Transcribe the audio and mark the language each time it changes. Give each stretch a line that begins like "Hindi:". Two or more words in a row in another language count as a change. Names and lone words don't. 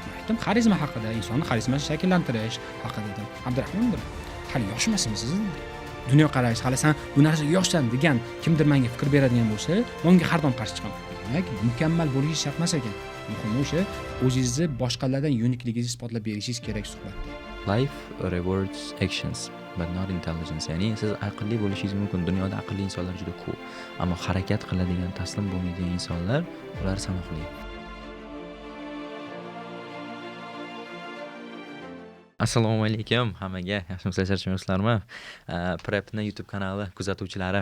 Uzbek: Aytdim, xarizma haqida, insonni xarizmasini shakllantirish haqida dedim. Abdurahmondir. Hali yoshmasmisiz? Dunyoqarash, hali sen bu narsaga yoshsan degan kimdir menga fikr beradigan bo'lsa, unga har doim qarshi chiqaman. Demak, mukammal bo'lish shart emas ekan. Muhimi o'sha o'zingizni boshqalardan unikligingizni isbotlab berishingiz kerak suhbatda.
English: Life rewards actions but not intelligence.
Uzbek: Ya'ni siz aqlli bo'lishingiz mumkin. Dunyoda aqlli insonlar juda ko'p. Ammo harakat qiladigan, taslim bo'lmaydigan insonlar ular sanoqli. Assalomu alaykum hammaga. Yaxshimisizlar, charchamayapsizlarmi? Prepni YouTube kanali kuzatuvchilari.